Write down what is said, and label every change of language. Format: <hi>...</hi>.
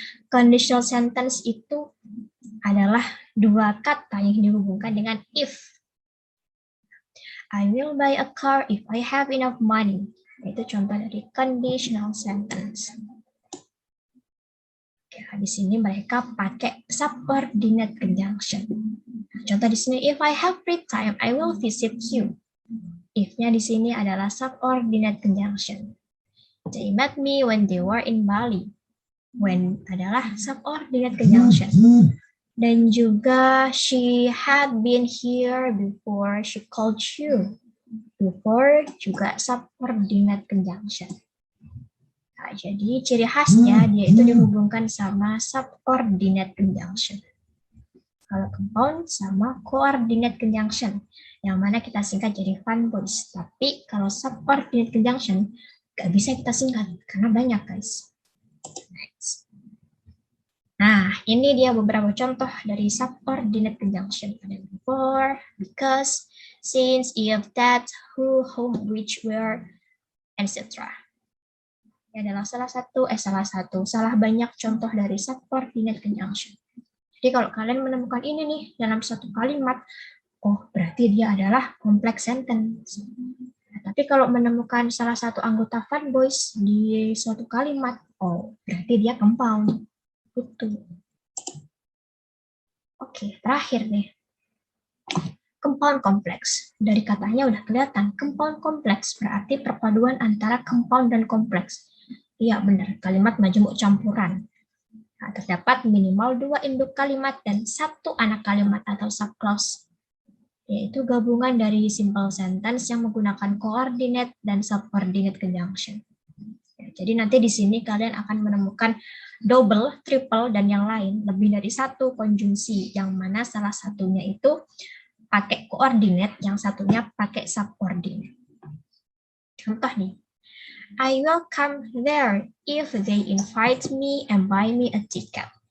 <id>Conditional sentence itu adalah dua kata yang dihubungkan dengan if.</id> <en>I will buy a car if I have enough money.</en> <id>Itu contoh dari conditional sentence. Ya, di sini mereka pakai subordinate conjunction. Contoh di sini,</id> <en>if I have free time, I will visit you.</en> <id>If-nya di sini adalah subordinate conjunction.</id> <en>They met me when they were in Bali.</en> <id>When adalah subordinate conjunction. Dan juga</id> <en>she had been here before she called you.</en> <id>Before juga subordinate conjunction. Nah, jadi ciri khasnya dia itu dihubungkan sama subordinate conjunction. Kalau compound sama coordinate conjunction, yang mana kita singkat jadi fun boys. Tapi kalau subordinate conjunction, nggak bisa kita singkat, karena banyak guys. Next. Nah, ini dia beberapa contoh dari subordinate conjunction. Ada before, because, since, if, that, who, whom, which, where, etc. Ini adalah salah banyak contoh dari subordinate conjunction. Jadi kalau kalian menemukan ini nih dalam satu kalimat, oh berarti dia adalah complex sentence. Nah, tapi kalau menemukan salah satu anggota fun boys di suatu kalimat, oh berarti dia compound. Gitu. Oke, terakhir nih. Compound kompleks. Dari katanya udah kelihatan, compound kompleks berarti perpaduan antara compound dan kompleks. Iya benar, kalimat majemuk campuran. Nah, terdapat minimal 2 induk kalimat dan 1 anak kalimat atau subclause, yaitu gabungan dari simple sentence yang menggunakan coordinate dan subordinate conjunction. Ya, jadi nanti di sini kalian akan menemukan double, triple, dan yang lain, lebih dari 1 konjungsi, yang mana salah satunya itu pakai coordinate, yang satunya pakai subordinate. Contoh nih,</id> <en>I will come there if they invite me and buy me a ticket.</en>